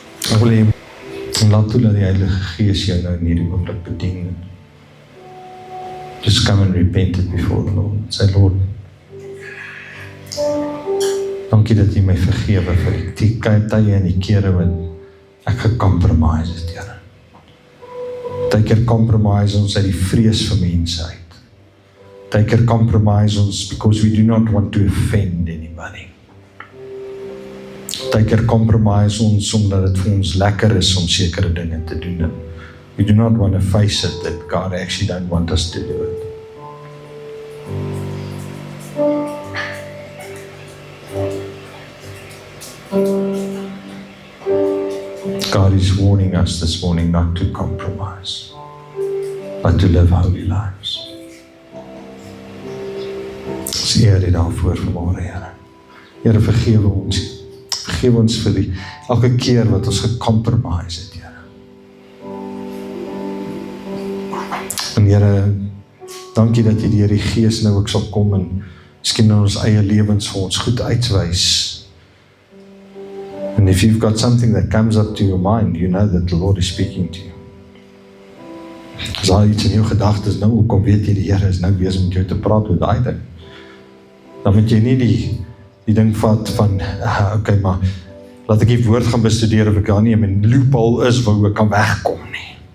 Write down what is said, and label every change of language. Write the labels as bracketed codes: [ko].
[af] Ek wil hê, laat toe dat die Heilige Gees jou nou in hierdie oomblik bedien. [en] Just come and repent it before the Lord. Say, Lord, [af] dankie dat U my vergewe vir die tye en die kere wat ek gecompromise het, Here. Partykeer compromise ons uit die vrees vir mense uit. Partykeer compromise ons [en] because we do not want to offend anybody. [af] Partykeer compromise ons omdat dit vir ons lekker is om sekere dinge te doen. [en] We do not want to face it that God actually don't want us to do it. God is warning us this morning not to compromise, but to live holy lives. [af] Ons eer U daarvoor vanmôre, Here. Here, vergewe ons vir die elke keer wat ons gecompromise het, Here. En Here, dankie dat U deur die Gees nou ook sal kom en miskien in ons eie lewens vir ons goed uitwys. [en] And if you've got something that comes up to your mind, you know that the Lord is speaking to you. [af] As daar iets in jou gedagtes nou, kom weet jy die Here is nou besig met jou te praat oor daai ding. Dan moet jy nie die ding vat van, okay, maar laat ek die woord gaan bestudeer of ek daar nie in my loophole is waar ek kan wegkom nie.